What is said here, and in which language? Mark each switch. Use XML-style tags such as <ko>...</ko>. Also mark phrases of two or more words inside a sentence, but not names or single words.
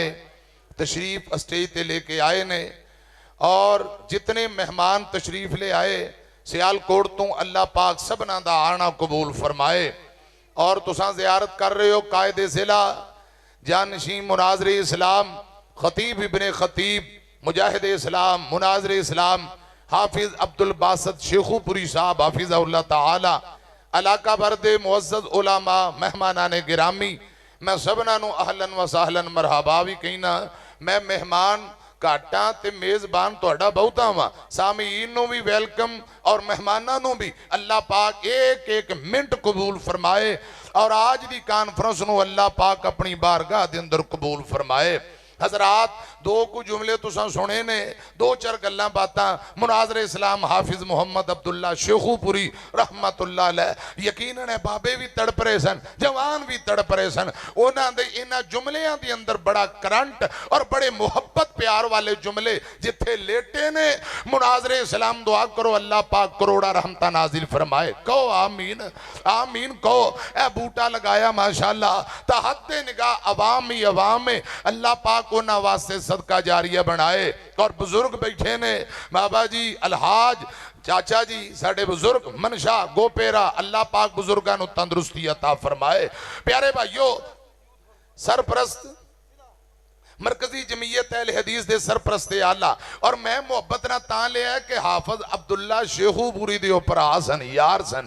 <pa>تشریف سٹیج پے لے کے آئے نے اور جتنے مہمان تشریف لے آئے سیالکوٹ توں اللہ پاک سبناں دا آنا قبول فرمائے. اور تساں زیارت کر رہے ہو قائد ضلع جانشین مناظر اسلام خطیب ابن خطیب مجاہد اسلام مناظر اسلام حافظ عبدالباسط شیخوپوری صاحب</pa> <ar>حفظه الله تعالى,</ar> <pa>علاقہ بھر دے معزز علما، مہمانان گرامی، میں سبناں نوں</pa> <ar>أهلا وسهلا مرحبا</ar> <pa>بھی کہنا. میں مہمان گھاٹا تے میزبان تہاڈا بہتا وا، سامعین نوں بھی ویلکم اور مہماناں نوں بھی اللہ پاک اک اک منٹ قبول فرمائے اور اج دی کانفرنس نوں اللہ پاک اپنی بارگاہ دے اندر قبول فرمائے. حضرات دو کچھ جملے تساں سنے نے، دو چار گلاں باتاں مناظر اسلام حافظ محمد عبداللہ شیخوپوری</pa> <ar>رحمة الله عليه,</ar> <pa>یقیناً ہے بابے بھی تڑپ رہے سن، جوان بھی تڑپ رہے سن. انہاں دے انہاں جملیاں دے اندر بڑا کرنٹ اور بڑے محبت پیار والے جملے جتھے لیٹے نے. مناظر اسلام دعا کرو اللہ پاک کروڑاں رحمتاں نازل فرمائے. کہو آمین، آمین کہو۔ اے بوٹا لگایا ماشاءاللہ، تحت نگاہ عوام ہی عوام میں اللہ پاک انہاں واسطے صدقہ جاریہ بنائے. اور بزرگ بیٹھے نے، بابا جی الحاج چاچا جی ساڈے بزرگ منشا گوپیرا، اللہ پاک بزرگاں نوں تندرستی عطا فرمائے. پیارے بھائیو، سرپرست مرکزی جمعیت اہل حدیث دے سرپرست اعلیٰ، اور میں محبت نال تاں لیا ہے کہ حافظ عبداللہ شیخوپوری دے بھرا سن، یار سن.</pa>